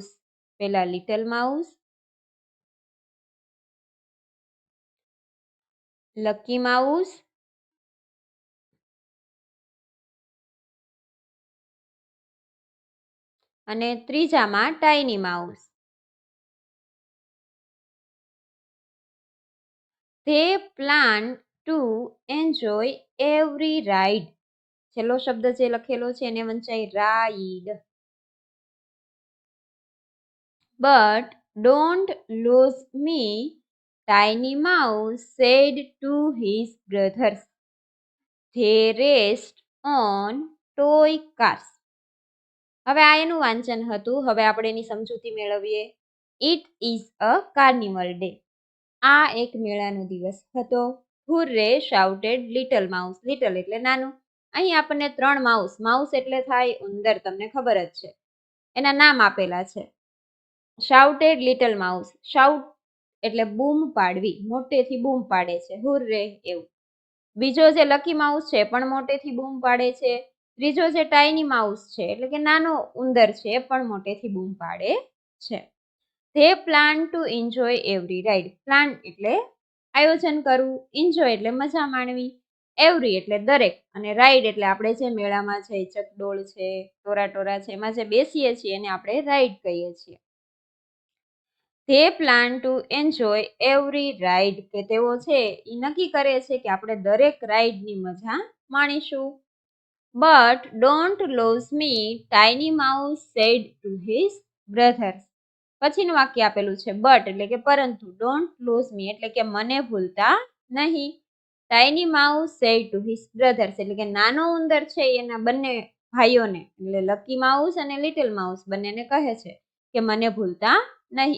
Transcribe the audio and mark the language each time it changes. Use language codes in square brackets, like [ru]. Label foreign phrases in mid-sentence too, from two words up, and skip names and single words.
[gu] પેલા લિટલ માઉસ, લકી માઉસ, અને ત્રીજામાં ટાઇની માઉસ. [en] They plan to enjoy every ride. [gu] છેલ્લો શબ્દ જે લખેલો છે એને વંચાય રાઈડ. [en] But don't lose me, Tiny Mouse said to his brothers. They raced on toy cars. [gu] હવે આ એનું વાંચન હતું. હવે આપણે એની સમજૂતી મેળવીએ. [en] It is a carnival day. [gu] આ એક મેળાનો દિવસ હતો. [en] Hurray shouted Little Mouse. લિટલ [gu] એટલે નાનું. અહીં આપણને 3 માઉસ, માઉસ એટલે થાય ઉંદર, તમને ખબર જ છે, એના નામ આપેલા છે. [en] shouted Little Mouse. [gu] શાઉટ એટલે બૂમ પાડવી, મોટેથી બૂમ પાડે છે, હુર્રે એવું. બીજો જે લકી માઉસ છે પણ મોટેથી બૂમ પાડે છે. ત્રીજો જે ટાઇની માઉસ છે એટલે કે નાનો ઉંદર છે પણ મોટેથી બૂમ પાડે છે. [en] They plan to enjoy every ride. [gu] Plan એટલે આયોજન કરવું, enjoy એટલે મજા માણવી, every એટલે દરેક, અને રાઈડ એટલે આપણે જે મેળામાં છે, ચકડોળ છે, ટોરા છે, એમાં જે બેસીએ છીએ એને આપણે રાઈડ કહીએ છીએ. [en] They plan to enjoy every ride, [gu] કે તેઓ છે એ નક્કી કરે છે કે આપણે દરેક રાઈડની મજા માણીશું. But don't lose me, Tiny Mouse said to his brothers. પછીનું વાક્ય આપેલું છે બટ એટલે કે પરંતુ, [en] don't lose me [gu] એટલે કે મને ભૂલતા નહીં. [en] Tiny Mouse said to his brothers [gu] એટલે કે નાનો ઉંદર છે એના બંને ભાઈઓને, એટલે લકી માઉસ અને લિટલ માઉસ બંનેને કહે છે કે મને ભૂલતા નહીં.